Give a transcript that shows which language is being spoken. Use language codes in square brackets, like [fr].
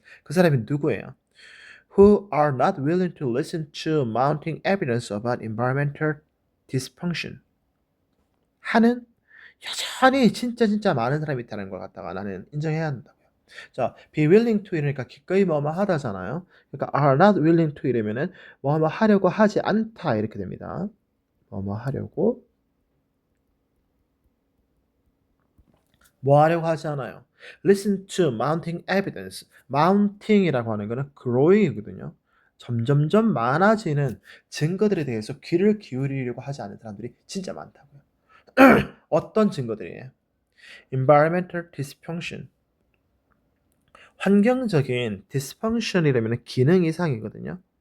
[ko] 그 사람이 누구예요? [en] Who are not willing to listen to mounting evidence about environmental dysfunction. [ko] 하는 여전히 진짜 많은 사람이 있다는 걸 갖다가 나는 인정해야 한다고요. 자, [en] be willing to [ko] 이러니까 기꺼이 뭐뭐 하다잖아요. 그러니까 [en] are not willing to [ko] 이러면은 뭐뭐 하려고 하지 않다 이렇게 됩니다. 뭐뭐 하려고 뭐 하려고 하지 않아요. [en] Listen to mounting evidence. [ko] mounting이라고 하는 거는 growing이거든요. 점점점 많아지는 증거들에 대해서 귀를 기울이려고 하지 않는 사람들이 진짜 많다고요. 어떤 증거들이에요? [en] environmental dysfunction. [ko] 환경적인 dysfunction이라면 기능 이상이거든요.